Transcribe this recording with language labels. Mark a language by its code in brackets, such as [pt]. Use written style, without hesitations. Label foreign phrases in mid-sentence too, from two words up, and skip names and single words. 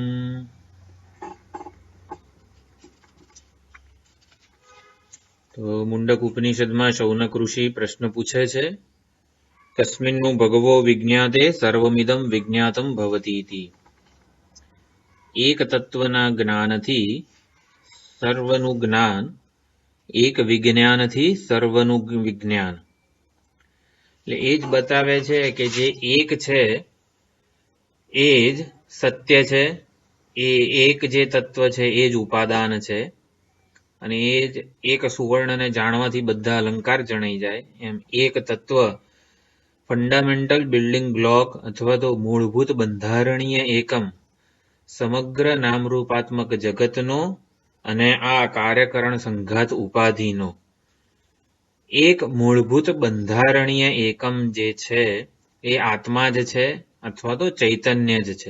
[gu] તો મુંડક ઉપનિષદ મેં શૌનક ઋષિ પ્રશ્ન પૂછે છે, [sa] कस्मिन्नु भगवो विज्ञाते सर्वमिदं विज्ञातं भवतीति। [gu] એક તત્વના જ્ઞાનથી સર્વનુ જ્ઞાન, એક વિજ્ઞાનથી સર્વનુ વિજ્ઞાન। એટલે એ જ બતાવે છે કે જે એક છે એ જ સત્ય છે, એ એક જે તત્વ છે એ જ ઉપાદાન છે અને એ જ એક સુવર્ણને જાણવાથી બધા અલંકાર જણાઈ જાય એમ એક તત્વ [en] fundamental building block [gu] અથવા તો મૂળભૂત બંધારણીય એકમ સમગ્ર નામરૂપાત્મક જગતનો અને આ કાર્યકરણ સંઘાત ઉપાધિનો એક મૂળભૂત બંધારણીય એકમ જે છે એ આત્મા જ છે અથવા તો ચૈતન્ય જ છે।